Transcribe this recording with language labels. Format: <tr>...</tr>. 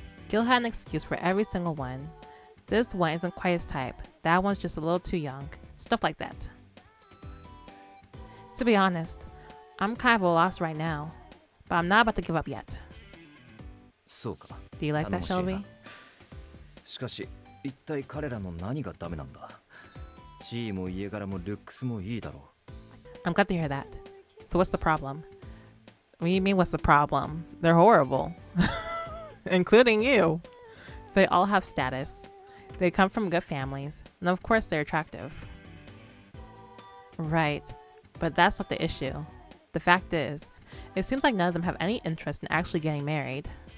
<en>Gil had an excuse for every single one. This one isn't quite his type. That one's just a little too young. Stuff like that. To be honest, I'm kind of a loss right now, but I'm not about to give up yet.</en> <ja>そうか。</ja> <en>Do you like that, Shelby?</en> <ja>しかし、一体彼らの何がダメなんだ？地位も家柄もルックスもいいだろう。</ja> <en>I'm glad to hear that. So what's the problem? What do you mean what's the problem? They're horrible. Including you. They all have status. They come from good families. And of course they're attractive. Right. But that's not the issue. The fact is, it seems like none of them have any interest in actually getting married.</en>